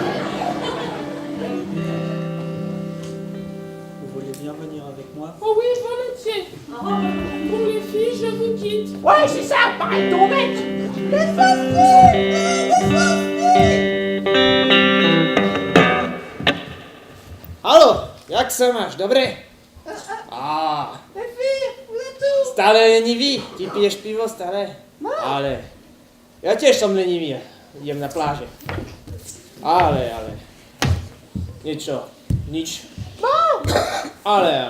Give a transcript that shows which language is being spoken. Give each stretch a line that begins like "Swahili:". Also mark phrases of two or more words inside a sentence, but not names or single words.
French: Vous vouliez bien venir avec moi? Oh oui, volontiers. Pour les filles, je vous quitte. Ouais, c'est ça, pareil ton mec!
Czech: Halo, jak se máš, dobré?
Slovak: Stále lenivý? Ty piješ pivo stále? Ale, ja tiež som lenivý, idem na pláže. Ale, nič. Ale.